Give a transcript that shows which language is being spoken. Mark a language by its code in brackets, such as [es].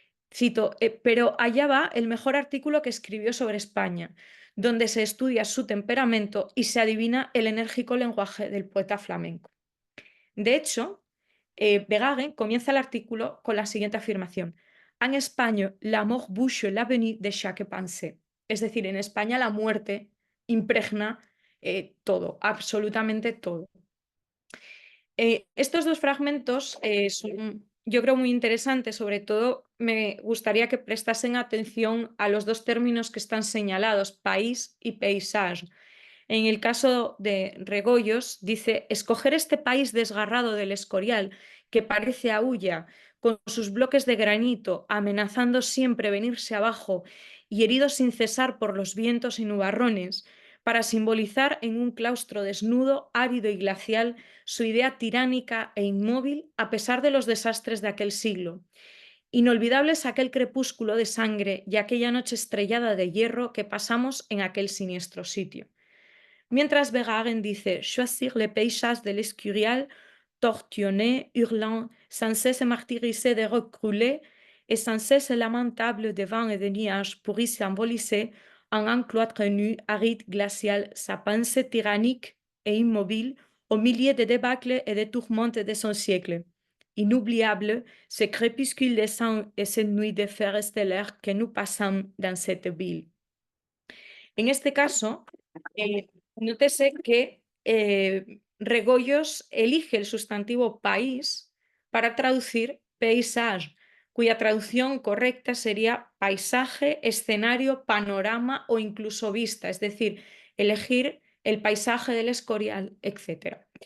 [es] Cito, pero allá va el mejor artículo que escribió sobre España, donde se estudia su temperamento y se adivina el enérgico lenguaje del poeta flamenco. De hecho, Verhaeren comienza el artículo con la siguiente afirmación. [fr] En España, la mort bouche l'avenir de chaque pensée. [es] Es decir, en España la muerte impregna todo, absolutamente todo. Estos dos fragmentos son, yo creo, muy interesantes. Sobre todo, me gustaría que prestasen atención a los dos términos que están señalados, país y paysage. En el caso de Regoyos, dice, escoger este país desgarrado del Escorial, que parece aúlla, con sus bloques de granito, amenazando siempre venirse abajo y herido sin cesar por los vientos y nubarrones, para simbolizar en un claustro desnudo, árido y glacial su idea tiránica e inmóvil a pesar de los desastres de aquel siglo. Inolvidable es aquel crepúsculo de sangre y aquella noche estrellada de hierro que pasamos en aquel siniestro sitio. Mientras Verhaeren dice [fr] choisir les paysages de l'Escurial, tortionné, hurlant, sans cesse martyrisé de rocs crûlés, et sans cesse lamentable de vent et de nuages pour y symboliser en un cloître nu, aride, glacial, sa pensée tyrannique et immobile au milieu des débâcles et des tourmentes de son siècle. Inoubliable, ce crépuscule de sang et cette nuit de fer stellaire que nous passons dans cette ville. [es] En este caso, nótese que Regoyos elige el sustantivo país para traducir paysage, cuya traducción correcta sería paisaje, escenario, panorama o incluso vista, es decir, elegir el paisaje del Escorial, etc.